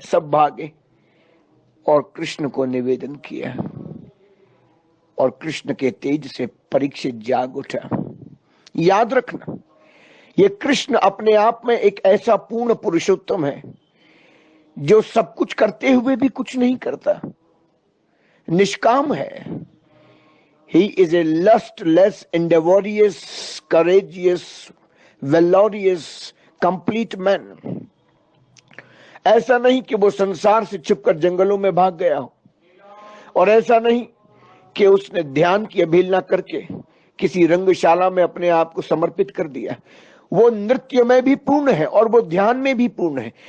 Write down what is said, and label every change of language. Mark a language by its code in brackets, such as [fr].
[hi] सब भागे और कृष्ण को निवेदन किया, और कृष्ण के तेज से परीक्षित जाग उठा। याद रखना, ये कृष्ण अपने आप में एक ऐसा पूर्ण पुरुषोत्तम है जो सब कुछ करते हुए भी कुछ नहीं करता, निष्काम है। [en] He is a lustless, endeavorious, courageous, valorous, complete man. [hi] ऐसा नहीं कि वो संसार से छिपकर जंगलों में भाग गया हो, और ऐसा नहीं कि उसने ध्यान की अवहेलना करके किसी रंगशाला में अपने आप को समर्पित कर दिया। वो नृत्य में भी पूर्ण है और वो ध्यान में भी पूर्ण है।